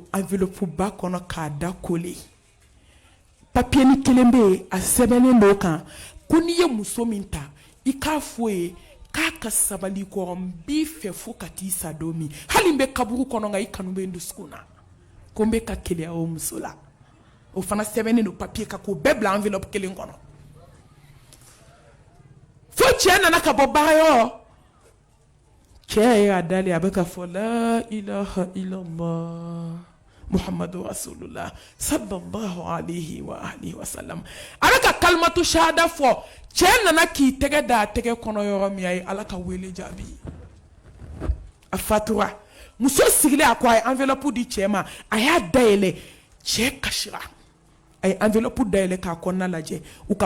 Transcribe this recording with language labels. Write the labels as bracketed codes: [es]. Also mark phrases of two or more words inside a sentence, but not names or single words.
[bm] enveloppe ba kɔnɔ k'a da [fr] coller papier [bm] ni kelen bɛ yen a sɛbɛnnen don kan ko n'i ye muso min ta i k'a fɔ ye k'a ka sabali kɔrɔ n b'i fɛ fo ka t'i sa don min hali n bɛ kaburu kɔnɔ nka i kanu bɛ n dusukun na ko n bɛ ka keleya o muso la o fana sɛbɛnnen don papier kan k'o bɛɛ bila enveloppe kelen kɔnɔ fo cɛ nana ka bɔ baarayɔrɔ cɛ ye a dalen a bɛ ka fɔ [ar] لا إله إلا الله محمد رسول الله صلى الله عليه وعلى آله وسلم [bm] a bɛ ka [ar] كلمة الشهادة [bm] fɔ cɛ nana k'i tɛgɛ da a tɛgɛ kɔnɔ yɔrɔ min a ye ala ka wele jaabi a fatura muso sigilen a ko a ye enveloppe di cɛ ma a y'a dayɛlɛ cɛ kasira a ye enveloppe dayɛlɛ k'a kɔnɔna lajɛ u ka